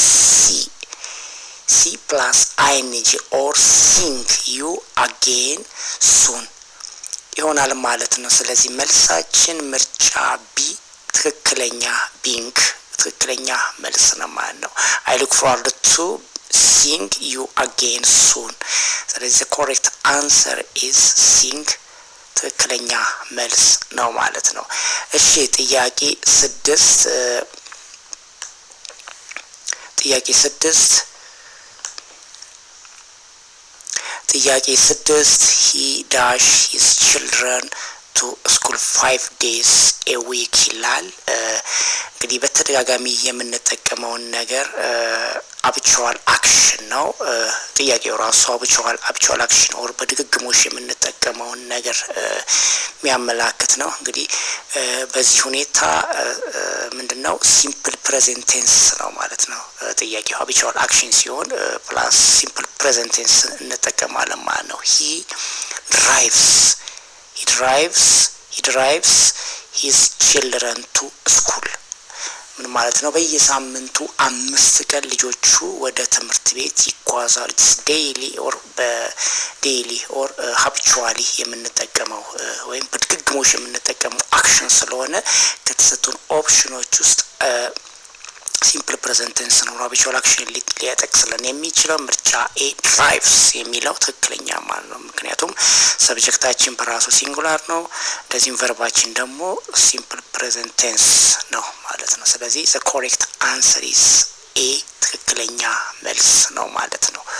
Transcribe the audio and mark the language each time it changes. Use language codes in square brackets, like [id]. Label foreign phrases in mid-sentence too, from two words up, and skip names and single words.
[en] C plus ING or seeing you again soon [am] ይሆናል ማለት ነው። ስለዚህ መልሳችን ምርጫ ቢ ትክክለኛ ቢንግ ትክክለኛ መልስ ነው ማለት ነው። [en] I look forward to seeing you again soon። [am] ስለዚህ [en] the correct answer is seeing [am] ትክክለኛ መልስ ነው ማለት ነው። እሺ ጥያቄ [en] 6 he dash his children to school 5 days a week [am] ይላል። እንግዲህ በተደጋጋሚ የምንጠቀመውን ነገር [en] habitual action [am] ነው። ጥያቄው ራሱ [en] habitual action [am] or በድግግሞሽ የምንጠቀመውን ነገር የሚያመላክት ነው። እንግዲህ በዚህ ሁኔታ ምንድነው [en] simple present tense [am] ነው ማለት ነው። ጥያቄው [en] habitual action [am] ሲሆን plus [en] simple present tense [am] እንጠቀማለን ማለት ነው። [en] he drives his children to school [am] ምን ማለት ነው? በየሳምንቱ 5 ቀን ልጆቹ ወደ ትምህርት ቤት ይጓዛሉ። [en] daily or habitually [am] የምንጠቀመው ወይም በድግግሞሽ የምንጠቀመው አክሽን ስለሆነ ከተሰጡን ኦፕሽኖች ውስጥ [en] simple present tense [am] ነው [en] habitual action [am] ሊያጠቅስልን የሚችለው ምርጫ [en] A drives [am] የሚለው ትክክለኛ ማለት ነው። ምክንያቱም ሰብጀክታችን በራሱ ሲንጉላር ነው፣ ለዚህም ቨርባችን ደግሞ [en] simple present tense [am] ነው ማለት ነው። ስለዚህ [en] the correct answer is A [am] ትክክለኛ መልስ ነው ማለት ነው።